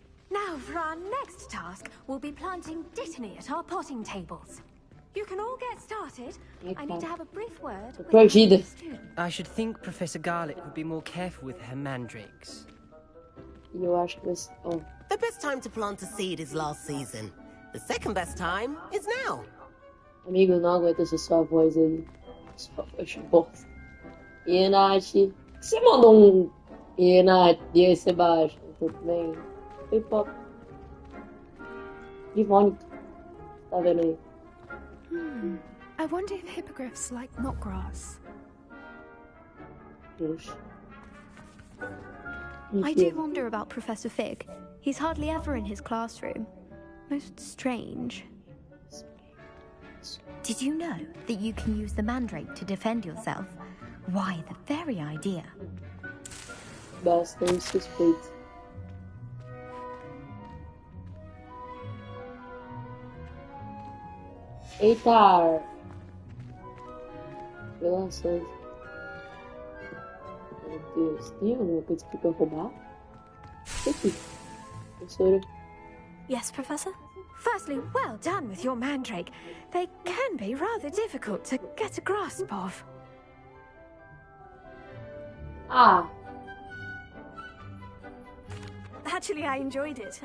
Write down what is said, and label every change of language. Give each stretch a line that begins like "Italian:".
English: Now for our next task, we'll be planting dittany at our potting tables. You can all get started. I need to have a brief word with
Portuguese: Perdida.
English: the student. I should think Professor Garlic would be more careful with her mandrakes.
Portuguese: E eu acho que vai ser... Oh.
English: The best time to plant a seed is last season. The second best time is now.
Portuguese: Amigo, não aguento essa sua voz aí. Sua voz de bosta. E Nath? Você mandou um... E Nath, e aí, Sebastião? Tudo bem? Oi, Pop. Ivônica. Tá vendo aí?
English: I wonder if hippogriffs like knotgrass.
Portuguese: Puxa.
English: I do wonder about Professor Fig. He's hardly ever in his classroom. Most strange. Did you know that you can use the mandrake to defend yourself? Why, the very idea.
Portuguese: Bastante suspeito. Eita! Revelações. Meu Deus, tem alguma coisa aqui pra roubar? Aqui. Professora.
English: Yes, Professor? Firstly, well done with your mandrake. They can be rather difficult to get a grasp of. Ah! Actually, I enjoyed it.